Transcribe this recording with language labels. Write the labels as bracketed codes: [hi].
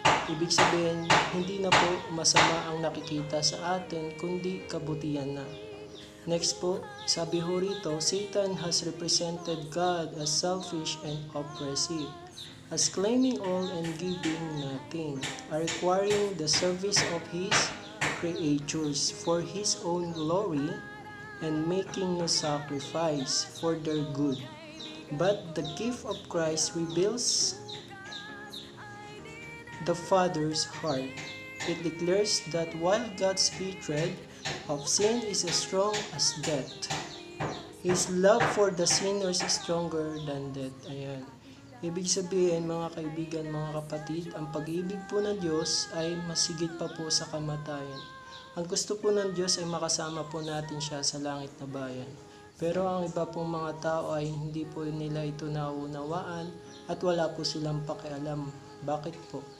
[tl] Ibig sabihin, hindi na po masama ang nakikita sa atin, kundi kabutihan na. Next po, sabi ho rito, [en] Satan has represented God as selfish and oppressive, as claiming all and giving nothing, requiring the service of his creatures for his own glory, and making no sacrifice for their good. But the gift of Christ reveals the Father's heart. It declares that while God's hatred of sin is as strong as death, His love for the sinners is stronger than death. [tl] Ayan. Ibig sabihin, mga kaibigan, mga kapatid, ang pag-ibig po ng Diyos ay masigit pa po sa kamatayan. Ang gusto po ng Diyos ay makasama po natin siya sa langit na bayan. Pero ang iba pong mga tao ay hindi po nila ito naunawaan at wala po silang pakialam. Bakit po?